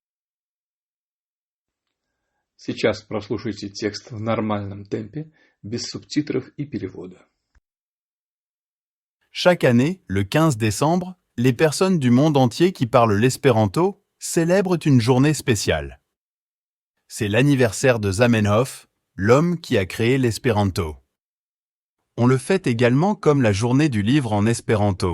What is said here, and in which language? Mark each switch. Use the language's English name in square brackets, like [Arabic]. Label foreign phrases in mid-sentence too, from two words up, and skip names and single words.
[Russian] Сейчас прослушайте текст в нормальном темпе, без субтитров и перевода. [French] Chaque année, le 15 décembre, les personnes du monde entier qui parlent l'espéranto célèbrent une journée spéciale. C'est l'anniversaire de Zamenhof, l'homme qui a créé l'espéranto. On le fête également comme la journée du livre en espéranto.